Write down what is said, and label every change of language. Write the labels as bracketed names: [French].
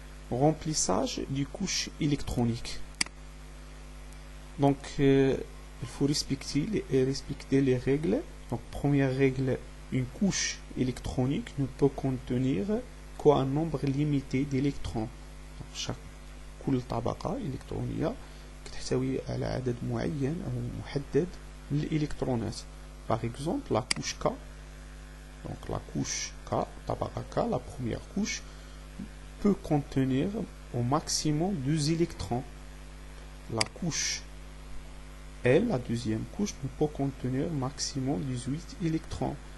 [French] Remplissage des couches électroniques. Donc, il faut respecter les règles. Donc, première règle, une couche électronique ne peut contenir qu'un nombre limité d'électrons. [Arabic] chaque كل طبقة إلكترونية تحتوي على عدد معين أو محدد من الإلكترونات. [French] Par exemple, la couche K. Donc, la couche K, طبقة K, la première couche, peut contenir au maximum 2 électrons. La couche L, la deuxième couche, ne peut contenir maximum 18 électrons.